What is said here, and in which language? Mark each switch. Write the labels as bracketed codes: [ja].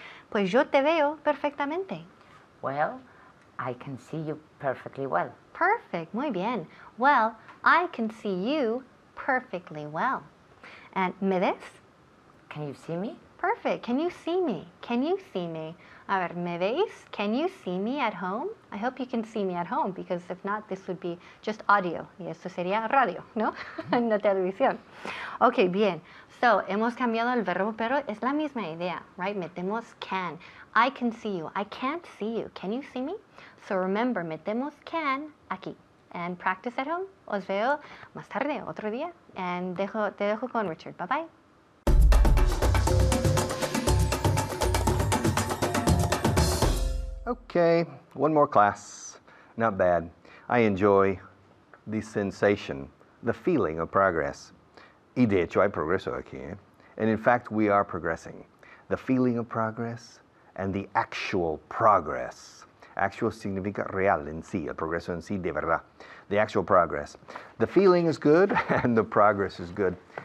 [es] Pues yo te veo perfectamente. [en] Well, I can see you perfectly well. Perfect, muy bien. Well, I can see you perfectly well. [es] And ¿me ves? [en] Can you see me? Perfect. Can you see me? Can you see me? A ver, ¿me veis? Can you see me at home? I hope you can see me at home, because if not, this would be just audio. [es] Y esto sería radio, ¿no? En la televisión. Ok, bien. So, hemos cambiado el verbo, pero es la misma idea, right? Metemos can. I can see you. I can't see you. Can you see me? [en] So remember, metemos can aquí. And practice at home. [es] Os veo más tarde, otro día. And te dejo con Richard. Bye-bye. [en] Okay, one more class. Not bad. I enjoy the sensation, the feeling of progress. [es] Y de hecho hay progreso aquí, ¿eh? [en] And in fact, we are progressing. The feeling of progress and the actual progress. [es] Actual significa real en sí, el progreso en sí de verdad. [en] The actual progress. The feeling is good and the progress is good.